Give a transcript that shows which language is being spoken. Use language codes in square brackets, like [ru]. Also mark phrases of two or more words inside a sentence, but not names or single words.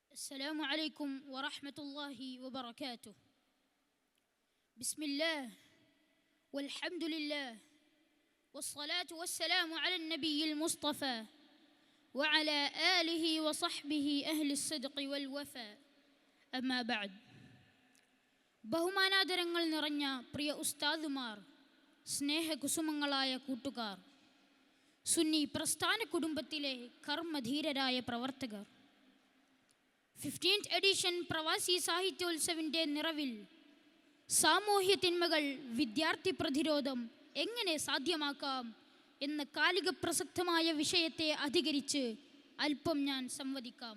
[ar] السلام عليكم ورحمة الله وبركاته. بسم الله والحمد لله والصلاة والسلام على النبي المصطفى وعلى آله وصحبه أهل الصدق والوفاء. أما بعد. [ml] ബഹുമാനാദരങ്ങൾ നിറഞ്ഞ പ്രിയ ഉസ്താദുമാർ, സ്നേഹകുസുമങ്ങളായ കൂട്ടുകാർ, സുന്നി പ്രസ്ഥാന കുടുംബത്തിലെ കർമ്മധീരരായ പ്രവർത്തകർ, 15th എഡിഷൻ പ്രവാസി സാഹിത്യോത്സവിൻ്റെ നിറവിൽ സാമൂഹ്യ തിന്മകൾ വിദ്യാർത്ഥി പ്രതിരോധം എങ്ങനെ സാധ്യമാക്കാം എന്ന കാലിക പ്രസക്തമായ വിഷയത്തെ അധികരിച്ച് അല്പം ഞാൻ സംവദിക്കാം.